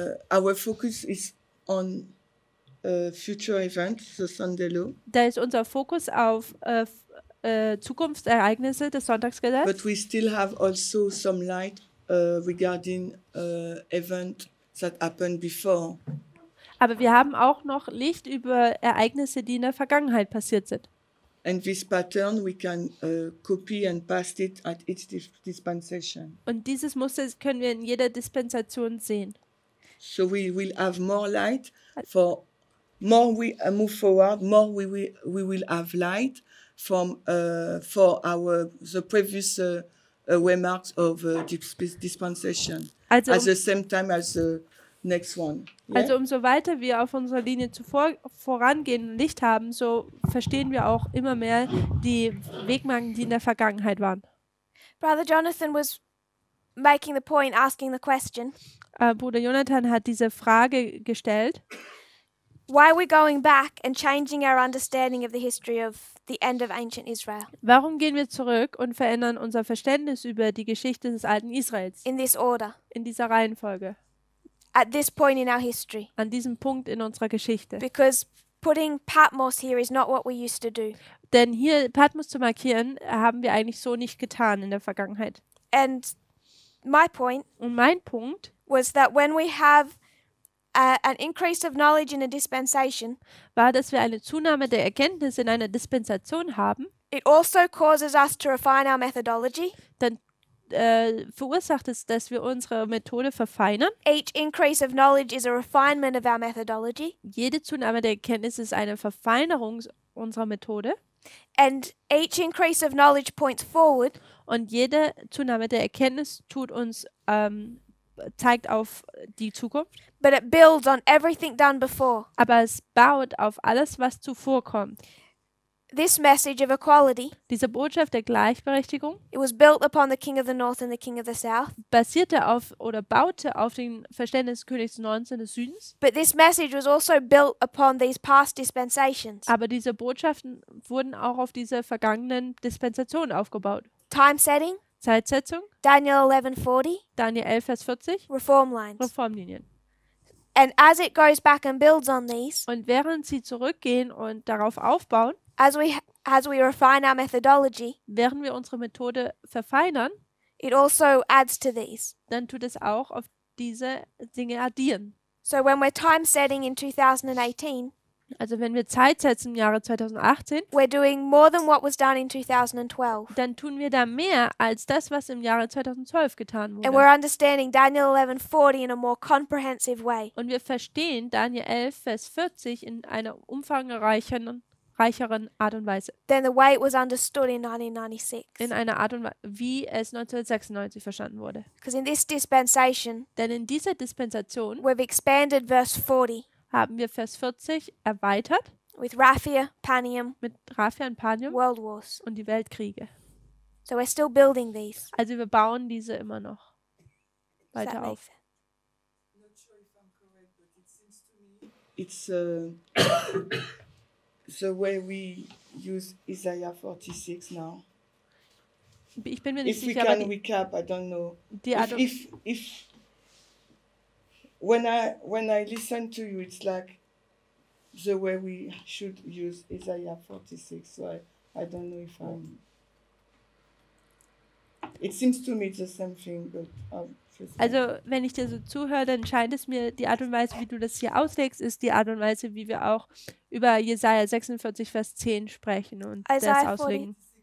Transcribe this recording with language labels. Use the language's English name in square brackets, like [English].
[English] Our focus is on future events, the Sunday law. [German] Da ist unser Fokus auf Zukunftsereignisse des Sonntagsgesetzes. [English] But we still have also some light regarding events that happened before. [German] Aber wir haben auch noch Licht über Ereignisse, die in der Vergangenheit passiert sind. [English] And this pattern we can copy and paste it at each dispensation. [German] Und dieses Muster können wir in jeder Dispensation sehen. [English] So we will have more light for more we move forward, more we will have light from for the previous remarks of dispensation. [German] Also [English] at the same time as next one. Yeah? [German] Also umso weiter wir auf unserer Linie vorangehen und Licht haben, so verstehen wir auch immer mehr die Wegmarken, die in der Vergangenheit waren. [English] Brother Jonathan was making the point, asking the question. [German] Bruder Jonathan hat diese Frage gestellt. [English] Why are we going back and changing our understanding of the history of the end of ancient Israel? [German] Warum gehen wir zurück und verändern unser Verständnis über die Geschichte des alten Israels? [English] In this order. [German] In dieser Reihenfolge. [English] At this point in our history. [German] An diesem Punkt in unserer Geschichte. [English] Because putting Patmos here is not what we used to do. [German] Denn hier Patmos zu markieren, haben wir eigentlich so nicht getan in der Vergangenheit. [English] And my point [German] und mein Punkt [English] was that when we have an increase of knowledge in a dispensation, [German] war, dass wir eine Zunahme der Erkenntnis in einer Dispensation haben. [English] It also causes us to refine our methodology. [German] Dann verursacht es, dass wir unsere Methode verfeinern. [English] Each increase of knowledge is a refinement of our methodology. [German] Jede Zunahme der Erkenntnis ist eine Verfeinerung unserer Methode. [English] And each increase of knowledge points forward. [German] Und jede Zunahme der Erkenntnis tut uns zeigt auf die Zukunft. [English] But it builds on everything done before. [German] Aber es baut auf alles, was zuvor kommt. [English] This message of equality, [German] diese Botschaft der Gleichberechtigung, [English] it was built upon the king of the north and the king of the south. [German] Basierte auf oder baute auf dem Verständnis des Königs des Nordens und des Südens. [English] But this message was also built upon these past dispensations. [German] Aber diese Botschaften wurden auch auf diese vergangenen Dispensationen aufgebaut. [English] Time setting, [German] Zeitsetzung, [English] Daniel 11:40, [German] Daniel 11 Vers 40, [English] Reform lines. [German] Reformlinien. [English] And as it goes back and builds on these, [German] und während sie zurückgehen und darauf aufbauen, [English] as we refine our methodology, [German] während wir unsere Methode verfeinern, [English] it also adds to these. [German] Dann tut es auch auf diese Dinge addieren. [English] So when we're time setting in 2018, [German] also wenn wir Zeit setzen im Jahre 2018, [English] we're doing more than what was done in 2012. [German] Dann tun wir da mehr als das, was im Jahre 2012 getan wurde. [English] And we're understanding Daniel 11:40 in a more comprehensive way. [German] Und wir verstehen Daniel 11 Vers 40 in einer umfangreicheren Art und Weise. [English] Than the way it was understood in 1996. [German] In einer Art und Weise, wie es 1996 verstanden wurde. [English] Because in this dispensation, [German] denn in dieser Dispensation, [English] we've expanded verse 40. [German] Haben wir Vers 40 erweitert. [English] With Raphia, Panium, [German] mit Raphia und Panium. [English] World Wars. [German] Und die Weltkriege. [English] So we're still building these. [German] Also wir bauen diese immer noch weiter auf. [English] It's the way we use Isaiah 46 now. [German] Ich bin mir nicht sicher, aber [English] we can recap, I don't know. If when I listen to you, it's like the way we should use Isaiah 46. So I don't know if I'm. It seems to me it's the same thing, but. [German] Also, wenn ich dir so zuhöre, dann scheint es mir, die Art und Weise, wie du das hier auslegst, ist die Art und Weise, wie wir auch über Jesaja 46, Vers 10 sprechen und das auslegen.